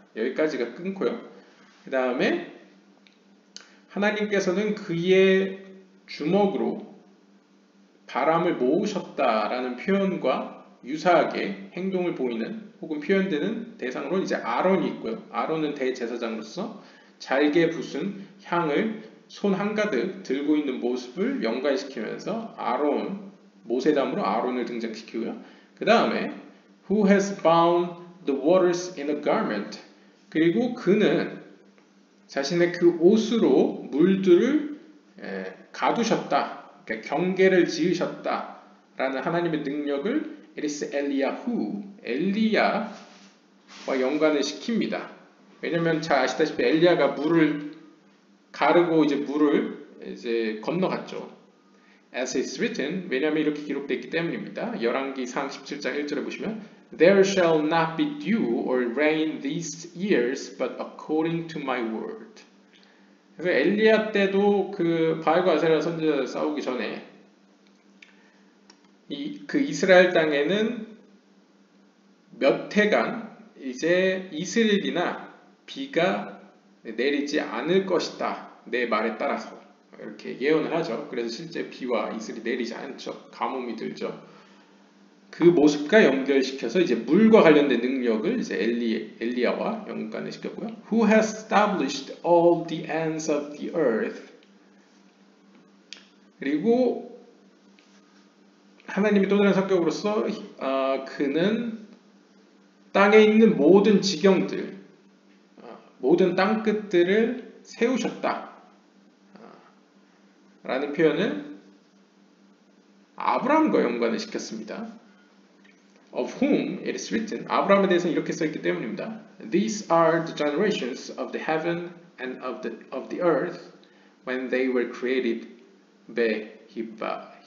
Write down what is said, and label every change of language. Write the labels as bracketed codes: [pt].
[ko] 여기까지가 끊고요. 그 다음에 하나님께서는 그의 주먹으로 바람을 모으셨다라는 표현과 유사하게 행동을 보이는 혹은 표현되는 대상으로 이제 아론이 있고요. 아론은 대제사장으로서 잘게 부순 향을 손 한가득 들고 있는 모습을 연관시키면서 모세담으로 아론을 등장시키고요. 그 다음에 [en] Who has bound the waters in a garment. [ko] 그리고 그는 자신의 그 옷으로 물들을 가두셨다. 그러니까 경계를 지으셨다. 라는 하나님의 능력을 It is 엘리야후, 엘리야와 연관을 시킵니다. 왜냐면 잘 아시다시피 엘리야가 물을 가르고 이제 물을 이제 건너갔죠. [en] As it's written, [ko] 왜냐하면 이렇게 기록되어 있기 때문입니다. 열왕기상 17장 1절에 보시면 [en] There shall not be dew or rain these years, but according to my word. [ko] 그래서 엘리야 때도 그 바알과 아세라 선지자들 싸우기 전에 그 이스라엘 땅에는 몇 해간 이제 이슬이나 비가 내리지 않을 것이다. 내 말에 따라서 이렇게 예언을 하죠. 그래서 실제 비와 이슬이 내리지 않죠. 가뭄이 들죠. 그 모습과 연결시켜서 이제 물과 관련된 능력을 이제 엘리야와 연관을 시켰고요. [en] Who has established all the ends of the earth. [ko] 그리고 하나님이 또 다른 성격으로서 그는 땅에 있는 모든 지경들, 모든 땅끝들을 세우셨다. 라는 표현을 아브라함과 연관을 시켰습니다. [en] Of whom it is written. [ko] 아브라함에 대해서는 이렇게 써있기 때문입니다. [en] These are the generations of the heaven and of the earth when they were created 베히바람.